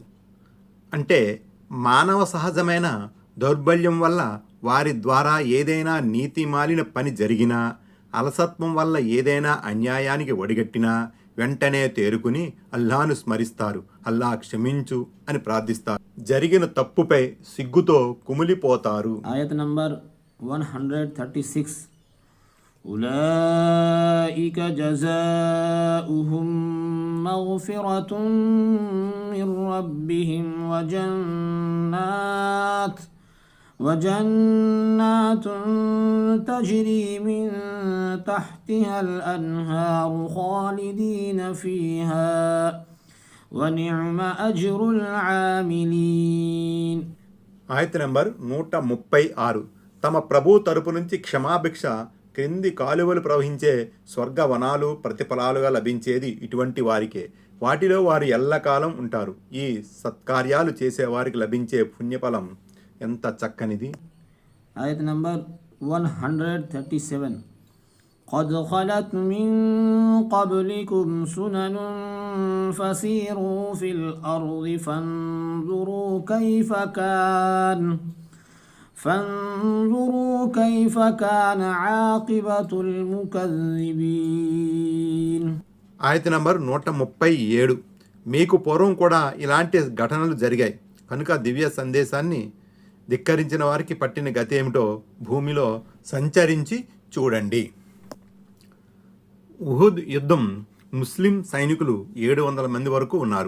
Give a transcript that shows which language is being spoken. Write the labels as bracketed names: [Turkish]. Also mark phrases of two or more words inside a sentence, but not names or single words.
[Telugu] అంటే మానవ సహజమైన దౌర్బల్యం వల్ల వారి ద్వారా ఏదైనా నీతిమాలిన పని జరిగినా, అలసత్వం వల్ల ఏదైనా అన్యాయానికి ఒడిగట్టినా వెంటనే తేరుకుని అల్లాహ్ను స్మరిస్తారు. అల్లాహ్ క్షమించు అని ప్రార్థిస్తారు. జరిగిన తప్పుపై సిగ్గుతో కుమిలిపోతారు. ఆయత నంబర్ 136. [Arabic] أولئك جزاؤهم مغفرة من ربهم وجنات تجري من تحتها الأنهار خالدين فيها ونعم أجر العاملين. [Telugu] ఆయత నంబర్ 136. తమ ప్రభు తరపు నుంచి క్షమాభిక్ష క్రింది కాలువలు ప్రవహించే స్వర్గవనాలు ప్రతిఫలాలుగా లభించేది ఇటువంటి వారికే. వాటిలో వారు ఎల్లకాలం ఉంటారు. ఈ సత్కార్యాలు చేసేవారికి లభించే పుణ్యఫలం ఎంత చక్కనిది. ఆయత నంబర్ 137. [Arabic] قد خلت من قبلكم سنن فسيروا في الأرض فانظروا كيف كان عاقبة المكذبين. [Telugu] ఆయత నంబర్ 137. మీకు పూర్వం కూడా ఇలాంటి ఘటనలు జరిగాయి కనుక దివ్య సందేశాన్ని ధిక్కరించిన వారికి పట్టిన గతి ఏమిటో భూమిలో సంచరించి చూడండి. ఉహుద్ యుద్ధం ముస్లిం సైనికులు 700 మంది వరకు ఉన్నారు.